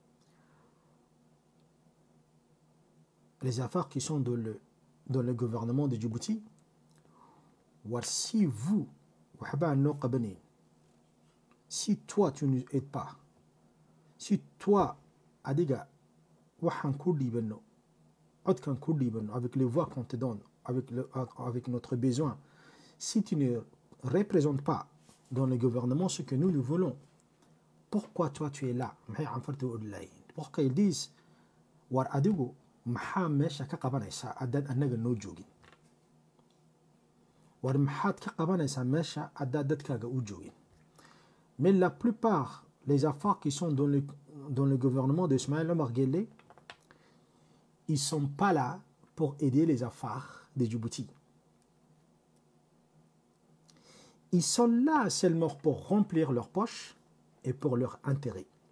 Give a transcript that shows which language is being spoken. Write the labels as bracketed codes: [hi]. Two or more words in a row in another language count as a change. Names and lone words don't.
[fr] les affaires qui sont dans le gouvernement de Djibouti, si vous, si toi tu ne aides pas, si toi, Adiga, avec les voix qu'on te donne, avec notre besoin, si tu ne représentes pas dans le gouvernement ce que nous voulons, pourquoi toi tu es là? Pourquoi ils disent [so] war adigo maxaa meesha ka qabanaysa haddaan annaga noo joogin? [fr] Mais la plupart des affaires qui sont dans le gouvernement de Ismaël Omar Guelleh, ils ne sont pas là pour aider les affaires de Djibouti. Ils sont là seulement pour remplir leurs poches et pour leur intérêt.